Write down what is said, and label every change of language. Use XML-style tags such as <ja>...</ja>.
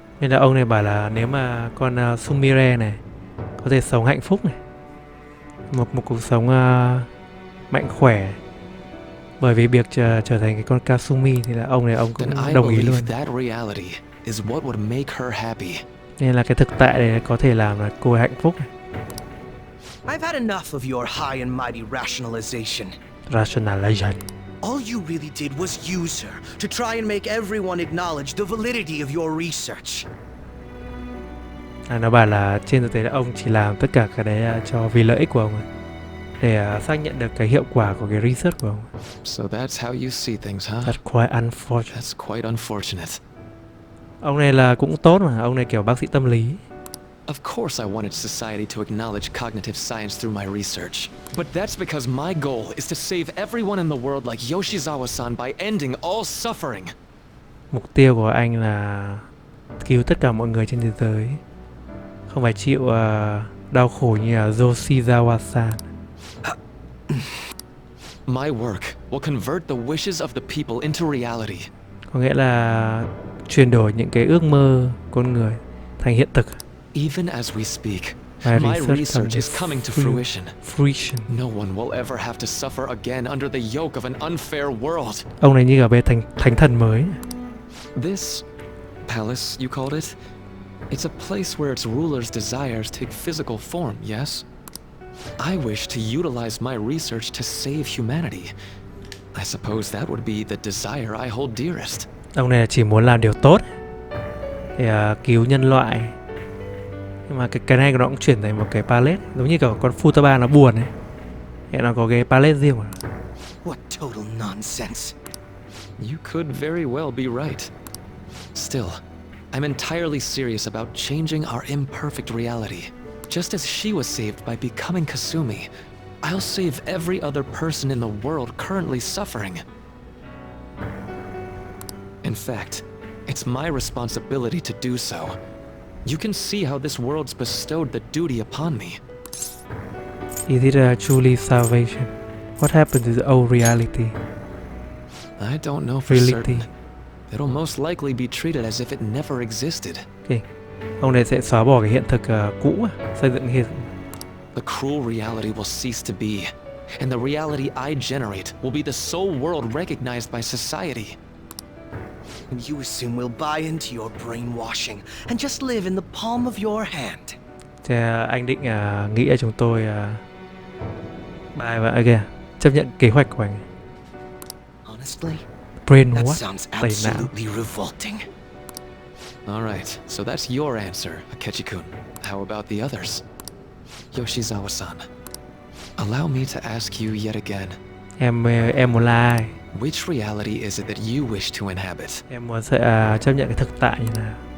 <vi>Nên là ông này bảo là nếu mà con Sumire này có thể sống hạnh phúc này, một cuộc sống mạnh khỏe bởi vì việc trở thành cái con Kasumi thì là ông này ông cũng</vi> <en>then I</en> <vi>đồng ý luôn.</vi> <en>believe that reality is what would make her happy.</en> <vi>Nên là cái thực tại này có thể làm là cô ấy hạnh phúc này.</vi> <en>I've had enough of your high and mighty rationalization. Rationalization. All you really did was use her to try and make everyone acknowledge the validity of your research.</en> <vi>Nó bảo là trên thực tế là ông chỉ làm tất cả cái đấy cho vì lợi ích của ông ấy, để xác nhận được cái hiệu quả của cái research của ông.</vi> <en>So that's how you see things, huh? That's quite unfortunate. That's quite unfortunate.</en> <vi>Ông này là cũng tốt mà, ông này kiểu bác sĩ tâm lý.</vi> <en>Of course I wanted society to acknowledge cognitive science through my research. But that's because my goal is to save everyone in the world like Yoshizawa-san by ending all suffering.</en> <vi>Mục tiêu của anh là cứu tất cả mọi người trên thế giới, không phải chịu đau khổ như là Yoshizawa-san.</vi> <en>My work will convert the wishes of the people into reality.</en> <vi>Có nghĩa là chuyển đổi những cái ước mơ con người thành hiện thực.</vi> <en>Even as we speak, My my research is coming to fruition. Fruition. No one will ever have to suffer again under the yoke of an unfair world.</en> <vi>Ông này như ở bên thánh thần mới.</vi> <en>This palace, you called it? It's a place where its ruler's desires take physical form, yes? I wish to utilize my research to save humanity. I suppose that would be the desire I hold dearest.</en> <vi>Ông này chỉ muốn làm điều tốt để cứu nhân loại. Nhưng mà cái này nó cũng chuyển thành một cái palette, giống như kiểu con Futaba nó buồn ấy. Thì nó có cái palette riêng của nó.</vi> <en>What total nonsense. You could very well be right. Still, I'm entirely serious about changing our imperfect reality. Just as she was saved by becoming Kasumi, I'll save every other person in the world currently suffering. In fact, it's my responsibility to do so. You can see how this world's bestowed the duty upon me. Is it truly salvation? What happened to the old reality? I don't know for certain. It'll most likely be treated as if it never existed. Okay.</en> <vi>Ông này sẽ xóa bỏ cái hiện thực cũ, xây dựng hiện.</vi> <en>The cruel reality will cease to be, and the reality I generate will be the sole world recognized by society. And you assume we'll buy into your brainwashing and just live in the palm of your hand.</en> <vi>Thế anh định nghĩ là chúng tôi bài và kìa chấp nhận kế hoạch của anh.</vi> <en>Honestly, brain That what? sounds</en> <vi>Tẩy não.</vi> <en>absolutely revolting. Alright, so that's your answer, Akechi-kun. How about the others? Yoshizawa-san, allow me to ask you yet again.</en> <vi>Em muốn là ai?</vi> <en>Which reality is it that you wish to inhabit?</en> <vi>Em muốn chấp nhận cái thực tại như nào?</vi>